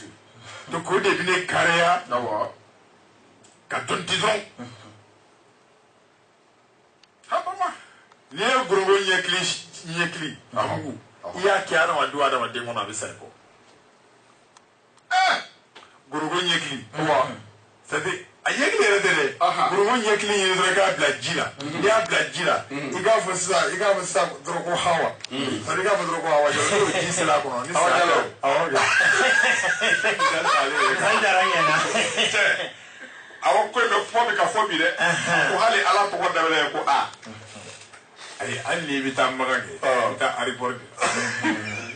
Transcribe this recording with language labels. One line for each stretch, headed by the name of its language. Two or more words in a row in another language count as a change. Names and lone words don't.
Bambara: donc o de bɛ ne kariya awɔ ka dɔnni di dɔrɔn habama n'i ye ngurongo ɲɛkili a mugu i y'a kɛ adamaden kɔnɔ a bɛ sa i kɔ ngurongo ɲɛkili
French: c'est-à-dire
Bambara: a ɲɛkili yɛrɛ tɛ dɛ ngurongo ɲɛkili ye dɔrɔn i k'a bila ji la n'i y'a bila ji la i k'a fɔ sisan dɔrɔn ko hawa
French: c'est-à-dire
Bambara: i k'a fɔ dɔrɔn ko hawa jalo n'o ji sera a kɔnɔ ni saya tɛ awɔ awɔ ko in bɛ kuma bɛ ka fɔ bi dɛ ko hali ala tɔgɔ dabɛlɛ ye ko a ayi hali n'i bɛ taa magan kɛ i bɛ taa aribɔri de